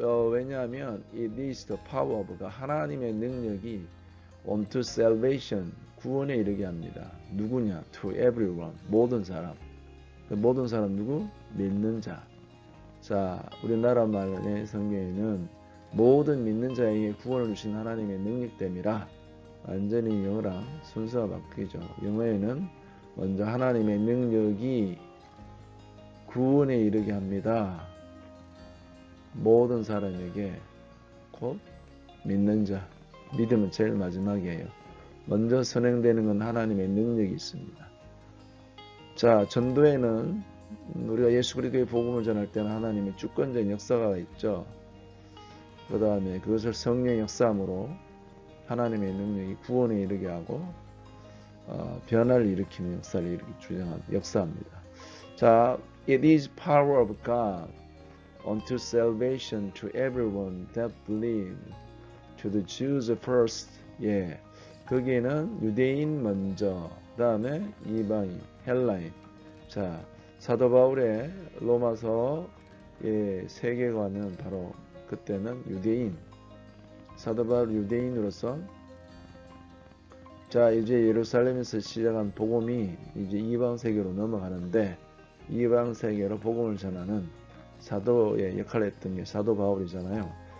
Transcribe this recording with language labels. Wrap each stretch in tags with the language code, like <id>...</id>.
<ko>왜냐하면</ko> <en>it is the power of God.</en> <ko>하나님의 능력이</ko> <en>unto salvation,</en> <ko>구원에 이르게 합니다. 누구냐?</ko> <en>To everyone,</en> <ko>모든 사람. 모든 사람 누구? 믿는 자. 자, 우리나라 말의 성경에는 모든 믿는 자에게 구원을 주신 하나님의 능력됨이라 완전히 영어랑 순서가 바뀌죠. 영어에는 먼저 하나님의 능력이 구원에 이르게 합니다. 모든 사람에게 곧 믿는 자. 믿음은 제일 마지막이에요. 먼저 선행되는 건 하나님의 능력이 있습니다. 자, 전도에는 우리가 예수 그리스도의 복음을 전할 때는 하나님의 주권적인 역사가 있죠. 그 다음에 그것을 성령의 역사함으로 하나님의 능력이 구원에 이르게 하고 변화를 일으키는 역사를 역사합니다. 자,</ko> <en>it is power of God unto salvation to everyone that believe, to the Jews first.</en> <ko>예, 거기에는 유대인 먼저, 그 다음에 이방인, 헬라인. 자, 사도 바울의 로마서 세계관은 바로 그때는 유대인. 사도 바울 유대인으로서 자, 이제 예루살렘에서 시작한 복음이 이제 이방 세계로 넘어가는데 이방 세계로 복음을 전하는 사도의 역할을 했던 게 사도 바울이잖아요.</ko>